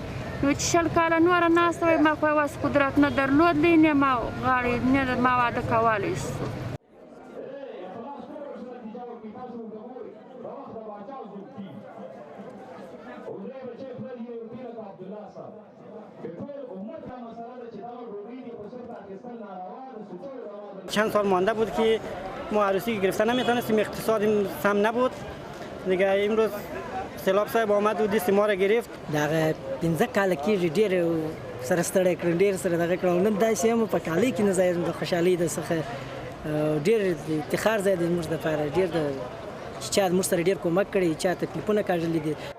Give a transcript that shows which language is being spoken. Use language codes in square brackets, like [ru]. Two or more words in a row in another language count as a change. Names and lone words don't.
[ps] نو چې 20 کاله نوره ناسته وای ما خو یوازې قدرت نه درلودلی، نه ما غاړې نه ما واده کولی شو. [fa] چند سال مانده بود که ما عروسی گرفته نمیتونستیم، اقتصادیم سم نبود دیگه. امروز سیلاب صاحب آمد و دست ما را گرفت. [ps] دغه 15 کاله کېږي ډېر سره ستړی کړم، ډېر سره دغه کړم. نن داسې یم په کالۍ کې نه ځای یم د خوشحالۍ د څخه ډېر افتخار ځای دی زموږ دپاره. ډېر چې چا زموږ سره ډېر کومک کړی، چا تکلیفونه کاږلي دي.